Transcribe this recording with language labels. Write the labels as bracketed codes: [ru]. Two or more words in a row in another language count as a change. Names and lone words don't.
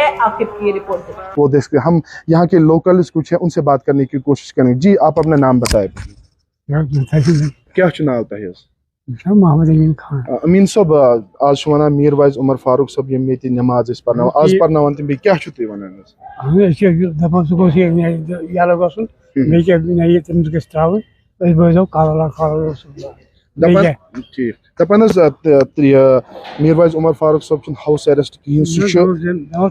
[ur] عاقب کی رپورٹ وہ دیکھ کے ہم یہاں کے لوکلز کچھ ہیں ان سے بات کرنے کی کوشش کریں گے۔ جی آپ اپنا نام بتائیں۔ [ks] کیا چناؤ تہ [ur] محمد امین خان [ks] امین صاحب آج ونان میروائز عمر فاروق صاحب یم ییٚتہِ نماز ٲسۍ پرناوان آز پرناوان تِم بیٚیہِ کیٛاہ چھُو تُہۍ ونان دپان سُہ گوٚژھ یلہٕ گژھُن بیٚیہِ کیٛاہ تٔمِس گژھِ ترٛاوٕنۍ أسۍ بٲزو ٹھیک دپان حظ میروائز عمر فاروق صاحب چھُنہٕ [en] house arrest [ks] کِہیٖنۍ سُہ چھُ